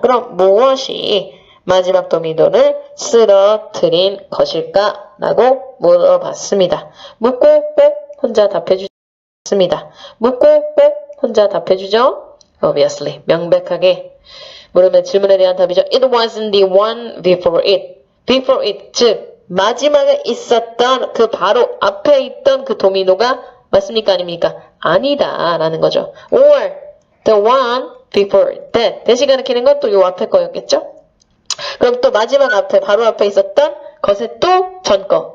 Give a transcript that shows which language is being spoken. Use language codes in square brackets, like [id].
[ko] 그럼 무엇이 마지막 도미노를 쓰러뜨린 것일까? 라고 물어봤습니다. 묻고 꼭 혼자 답해주습니다. 묻고 꼭 혼자 답해주죠? Obviously. 명백하게 물으면 질문에 대한 답이죠. [en] It wasn't the one before it. Before it. [ko] 즉 마지막에 있었던 그 바로 앞에 있던 그 도미노가 맞습니까? 아닙니까? 아니다 라는 거죠. [en] Or the one before that. [ko] 대시가 느끼는 건 또 요 앞에 거였겠죠? 그럼 또 마지막 앞에 바로 앞에 있었던 것에 또 전 거.